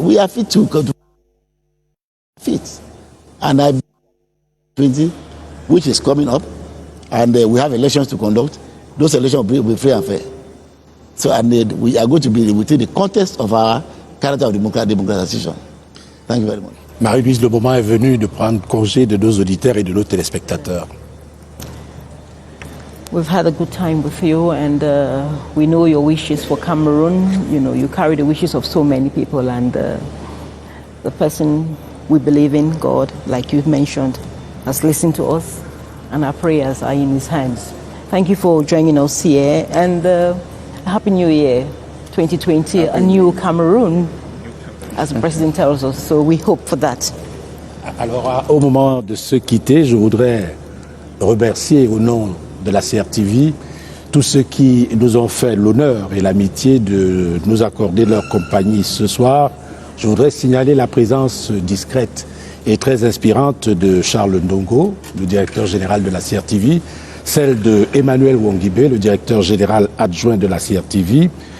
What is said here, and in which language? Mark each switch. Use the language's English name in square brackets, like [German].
[English] We are fit to fit. And I 20, which is coming up, and we have elections to conduct. Those elections will be free and fair. So and we are going to be within the context of our character of democratization. Thank you very much. [French] Marie-Louise, le moment est venu de prendre congé de nos auditeurs et de nos téléspectateurs. [English] We've had a good time with you, and we know your wishes for Cameroon. You know, you carry the wishes of so many people, and the person we believe in, God, like you've mentioned, has listened to us, and our prayers are in his hands. Thank you for joining us here, and Happy New Year 2020, a new Cameroon, as the President tells us, so we hope for that. [French] Alors, au moment de se quitter, je voudrais remercier au nom de la CRTV tous ceux qui nous ont fait l'honneur et l'amitié de nous accorder leur compagnie ce soir. Je voudrais signaler la présence discrète et très inspirante de Charles Ndongo, le directeur général de la CRTV, celle de Emmanuel Wongibé, le directeur général adjoint de la CRTV.